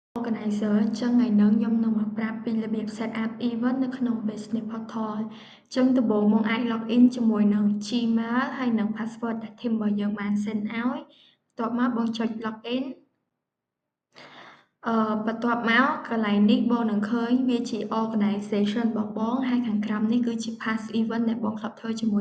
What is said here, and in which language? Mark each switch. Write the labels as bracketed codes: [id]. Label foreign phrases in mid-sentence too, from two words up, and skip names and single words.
[km] Organizer ចឹងថ្ងៃនេះខ្ញុំនឹងមកប្រាប់ពីរបៀប [en] set up event [km] នៅក្នុង Business Portal ចឹងដំបូងមកអាច [en] log in [km] ជាមួយនឹង Gmail ហើយនឹង password ដែល team របស់យើងបាន send ឲ្យបន្ទាប់មកបងចុច [en] log in [km] បន្ទាប់មកកន្លែងនេះបងនឹងឃើញវាជា organization របស់បងហើយខាងក្រោមនេះគឺជា [en] past event [km] ដែលបងធ្លាប់ធ្វើជាមួយ